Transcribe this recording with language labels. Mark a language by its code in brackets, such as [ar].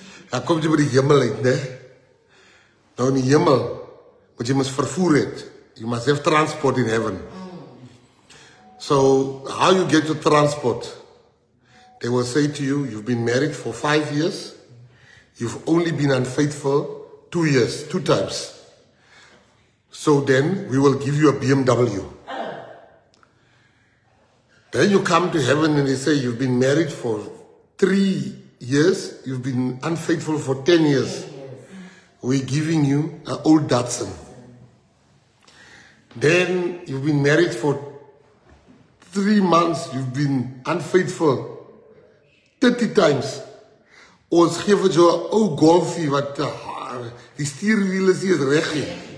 [af] Dan kom jy by die hemel uit, né. Nou in die hemel, wat jy must vervoer het. [en] You must have transport in heaven. So, how you get your transport? They will say to you, you've been married for 5 years. You've only been unfaithful 2 years, 2 times. So then, we will give you a BMW. Then you come to heaven and they say, you've been married for 3 years, you've been unfaithful for 10 years. We're giving you an old Datsun. Then you've been married for 3 months, you've been unfaithful 30 times. [af] Ons geef vir jou 'n ou Golfie wat die stuurwiel is reg nie.